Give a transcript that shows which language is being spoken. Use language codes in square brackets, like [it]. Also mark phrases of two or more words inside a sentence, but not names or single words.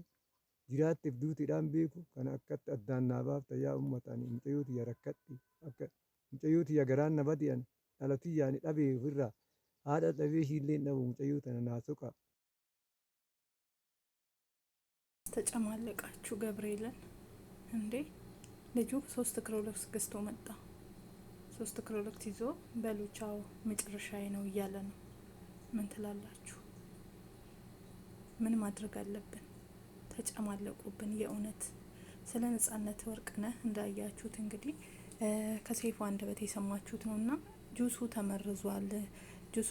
[om] Jiraatteef duuteedhaan beeku kana akkatti addaan naa baafta yaa uummataan mucayyoo tiyya rakkadhe akka mucayyoo tiyya garaan na badi'an dhala tiyyaan dhabee ofirraa haadha dhabee ishiillee dhabu mucayyoo tana naa suqa. [am] ተጨማለቃችሁ ገብርኤልን እንዴ! ልጁ 3 ክሮሎክስ ገዝቶ መጣ። 3 ክሮሎክስ ይዞ በሉቻው መጨረሻዬ ነው እያለ ነው። ምን ትላላችሁ? ምን ማድረግ አለብን? ተጨማለቁብን የእውነት። ስለ ነጻነት ወርቅነህ እንዳያችሁት እንግዲህ ከሰይፉ አንደበት የሰማችሁት ነውና ጁሱ ተመርዟል። ጁሱ